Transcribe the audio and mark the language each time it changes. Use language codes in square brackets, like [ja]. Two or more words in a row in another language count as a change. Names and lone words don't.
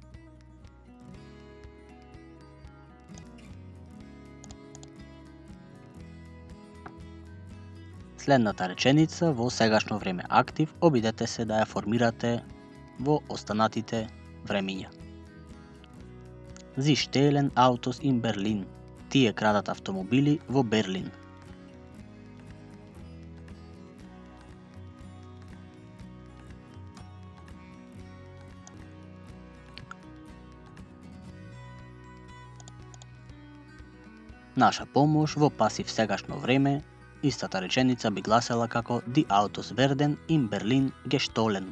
[mk] Следната реченица во сегашно време актив, обидете се да ја формирате во останатите времиња. [de] Sie stehlen Autos in Berlin. [mk] Тие крадат автомобили во Берлин. Наша помош во пасив сегашно време, истата реченица би гласела како [de] Die Autos werden in Berlin gestohlen.